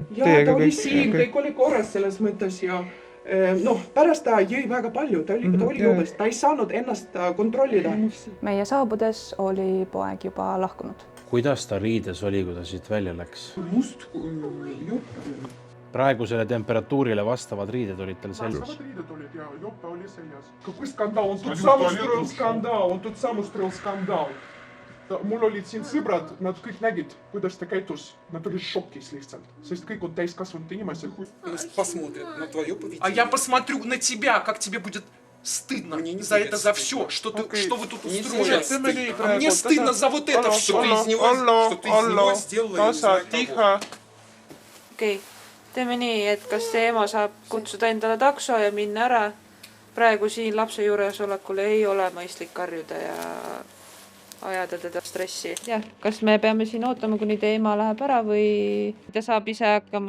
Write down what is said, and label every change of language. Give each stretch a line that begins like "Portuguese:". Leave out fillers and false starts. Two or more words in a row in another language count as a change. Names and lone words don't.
Estonian: Ja ta oli siin, kõik oli korras selles mõttes ja pärast ta jõi väga palju, ta oli jõudes, ta ei saanud ennast kontrollida. Meie saabudes oli poeg juba lahkunud. Kuidas ta riides oli, kui ta siit välja läks? Must jupp. Praegusele temperatuurile vastavad riided olid tal seljas. Vastavad riided olid ja juppe oli seljas.
Russian: Какой скандал, он тут сам устроил скандал.
Estonian: Mul olid siin sõbrad, nad kõik nägid, kuidas ta käitus. Nad olid šokis lihtsalt, sest kõik on täiskasvanud inimesed.
Russian: Посмотрят на твое поведение. А я посмотрю на тебя, как тебе будет стыдно за это, за все, что вы тут устроили. А мне стыдно за вот это все. Что ты из него сделала, Тихо.
Estonian: Okei, teeme nii, et kas see ema saab kutsuda endale takso ja minna ära. Praegu siin lapse juuresolekul ei ole mõistlik karjuda ja ajada teda stressi. Jah, kas me peame siin ootama, kuni teie ema läheb ära või ta saab ise hakkama?